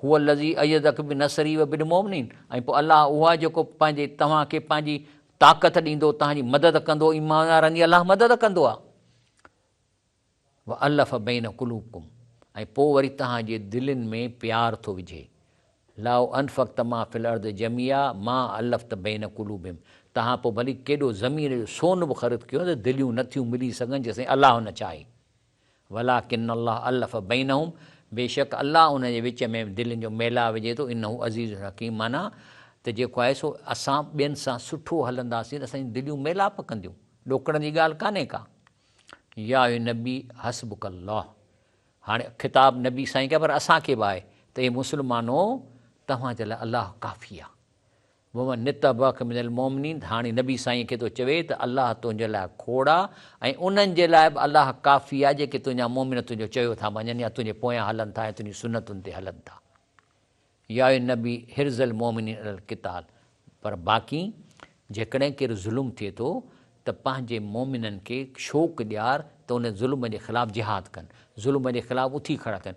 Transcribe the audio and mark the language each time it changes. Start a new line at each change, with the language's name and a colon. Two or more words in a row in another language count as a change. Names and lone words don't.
Arabic: هو الذي أيدك بنصره وبالمؤمنين,
Sindhi: ऐं पोइ अलाह उहा जेको पंहिंजे तव्हांखे पंहिंजी ताक़त ॾींदो, तव्हांजी मदद कंदो, ईमानदारनि जी अलाह मदद कंदो आहे।
Arabic: وألف بين قلوبكم,
Sindhi: ऐं पोइ वरी तव्हांजे दिलनि में प्यार थो विझे।
Arabic: لو أنفقت ما في الأرض جميعا ما ألفت بين قلوبهم,
Sindhi: तव्हां पोइ भली केॾो ज़मीन जो सोन बि ख़रीद कयो त दिलियूं नथियूं मिली सघनि जेसिताईं अलाह न चाहे।
Arabic: ولكن الله ألف بينهم,
Sindhi: बेशक अलाह उन जे विच में दिलनि जो मेला विझे थो।
Arabic: إنه عزيز حكيم,
Sindhi: माना त जेको आहे सो असां ॿियनि सां सुठो हलंदासीं त असांजी दिलियूं मेलाप कंदियूं, ॾोकण जी ॻाल्हि कान्हे का।
Arabic: يا نبي حسبك الله,
Sindhi: हाणे ख़िताबु नबी साईं कया, पर असांखे बि आहे त हे मुस्लमानो तव्हांजे लाइ अलाह काफ़ी आहे।
Arabic: ومن اتبعك من المؤمنين,
Sindhi: हाणे नबी साईं खे थो चवे त अलाह तुंहिंजे लाइ खोड़ आहे ऐं उन्हनि जे लाइ बि अलाह काफ़ी आहे जेके तुंहिंजा मोमिन तुंहिंजो चयो था मञनि या तुंहिंजे पोयां हलनि था ऐं तुंहिंजी सुनतुनि ते हलनि था।
Arabic: يا نبي حرض المؤمنين على القتال,
Sindhi: पर बाक़ी जेकॾहिं केरु ज़ुल्म थिए थो त पंहिंजे मोमिननि खे शौक़ु ॾियार त उन ज़ुल्म जे ख़िलाफ़ु जिहाद कनि, ज़ुल्म जे ख़िलाफ़ु उथी खड़ा थियनि।